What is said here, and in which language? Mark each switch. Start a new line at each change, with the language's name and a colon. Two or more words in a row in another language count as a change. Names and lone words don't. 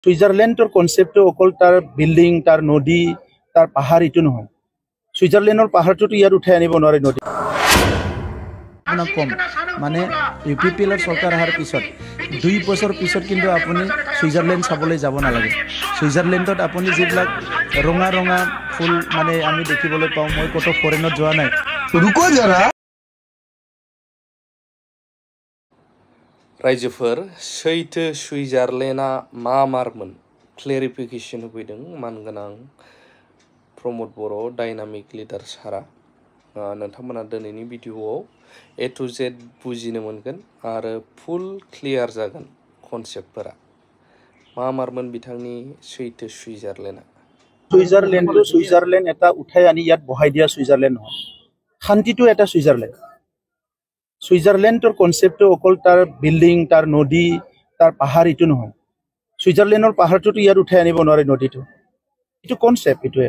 Assamese: সুইজারল্যান্ডৰ কনসেপ্টটো অকল তাৰ বিল্ডিং তাৰ নদী তাৰ পাহাৰ ইটো নহয় সুইজারল্যান্ডৰ পাহাৰটোতো ইয়াত উঠাই আনিব নোৱাৰে নদী কম মানে ইউপিপিএলৰ চৰকাৰ অহাৰ পিছত 2 বছৰ পিছত কিন্তু আপুনি সুইজারল্যান্ড চাবলৈ যাব নালাগে সুইজারল্যান্ডত আপুনি যিবিলাক ৰঙা ৰঙা ফুল মানে আমি দেখিবলৈ পাওঁ মই কত ফৰেনত যোৱা নাই
Hindi: रुको जरा
Bodo: रायजोफोर सैथो सुइजारलेण्डआ मा मारमोन क्लेरिफिकेशन होफैदों मानगोनां प्रमोद बर'
English: dynamic leader
Bodo: सारा नोंथांमोना दिनैनि भिडिअआव
English: A to Z
Bodo: बुजिनो मोनगोन आरो
English: full clear
Bodo: जागोन कनसेप्टफोरा मा मारमोन बिथांनि सैथो सुइजारलेण्डआ
Assamese: সুইজারল্যান্ড এটা উঠাই আনি ইয়াত বহাই দিয়া সুইজারল্যান্ড নহয় শান্তিটো এটা সুইজারল্যান্ডৰ কনসেপ্টটো অকল তাৰ বিল্ডিং তাৰ নদী তাৰ পাহাৰ ইটো নহয় সুইজারল্যান্ডৰ পাহাৰটোতো ইয়াত উঠাই আনিব নোৱাৰে নদীটো ইটো কনসেপ্ট